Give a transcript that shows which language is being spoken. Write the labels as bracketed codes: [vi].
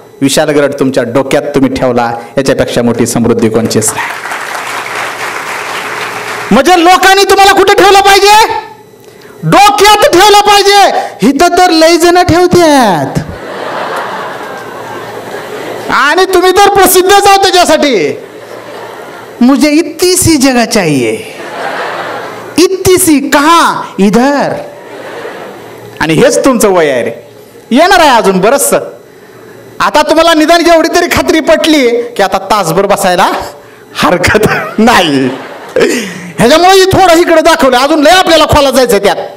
[mr] विशाल गरड तुमच्या डोक्यात तुम्ही ठेवला, याच्यापेक्षा मोठी समृद्धी कोणचीच नाही. म्हणजे लोकांनी तुम्हाला कुठे ठेवलं पाहिजे? डोक्यात ठेवलं पाहिजे. इथं तर लय जण ठेवतात. आणि तुम्ही तर प्रसिद्ध जाऊ त्याच्यासाठी. [hi] मुझे इतनी सी जगह चाहिए, इतनी सी कहा, इधर. [mr] आणि हेच तुमचं वय आहे रे. येणार आहे अजून बरंचसं. आता तुम्हाला निदान एवढी तरी खात्री पटली की आता तासभर बसायला हरकत नाही. ह्याच्यामुळे थोडं इकडे दाखवलं, अजून लय आपल्याला खोला जायचं त्यात.